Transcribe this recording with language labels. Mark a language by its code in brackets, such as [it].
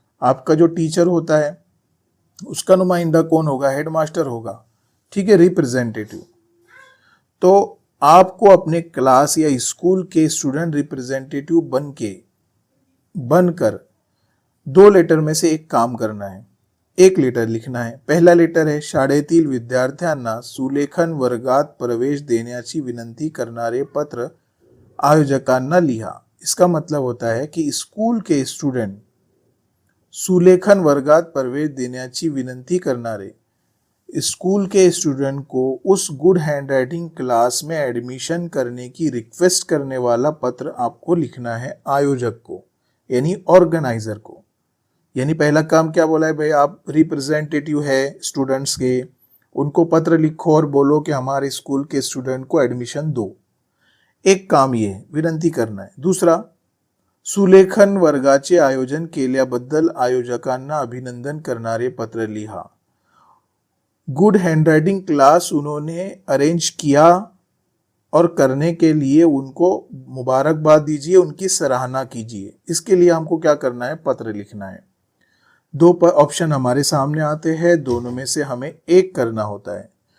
[hi] आपका जो टीचर होता है उसका नुमाइंदा कौन होगा, हेडमास्टर होगा। ठीक है, रिप्रेजेंटेटिव। तो आपको अपने क्लास या स्कूल के स्टूडेंट रिप्रेजेंटेटिव बनकर 2 लेटर में से एक काम करना है। एक लेटर लिखना है। [mr] पहला लेटर है, शाळेतील विद्यार्थ्यांना सुलेखन वर्गात प्रवेश देण्याची विनंती करणारे पत्र आयोजकांना लिहा। [hi] इसका मतलब होता है कि स्कूल के स्टूडेंट [mr] सुलेखन वर्गात प्रवेश देण्याची विनंती करणारे [hi] स्कूल के स्टूडेंट को उस गुड हैंडराइटिंग क्लास में एडमिशन करने की रिक्वेस्ट करने वाला पत्र आपको लिखना है आयोजक को, यानी ऑर्गेनाइजर को। यानी पहला काम क्या बोला है भाई, आप रिप्रेजेंटेटिव है स्टूडेंट्स के, उनको पत्र लिखो और बोलो कि हमारे स्कूल के स्टूडेंट को एडमिशन दो। एक काम ये विनंती करना है। [mr] दूसरा, सुलेखन वर्गाचे आयोजन केल्याबद्दल आयोजकांना अभिनंदन करणारे पत्र लिहा। [hi] गुड हैंडराइटिंग क्लास उन्होंने अरेंज किया और करने के लिए उनको मुबारकबाद दीजिए, उनकी सराहना कीजिए। इसके लिए हमको क्या करना है, पत्र लिखना है। 2 ऑप्शन हमारे सामने आते हैं, दोनों में से हमें एक करना होता है।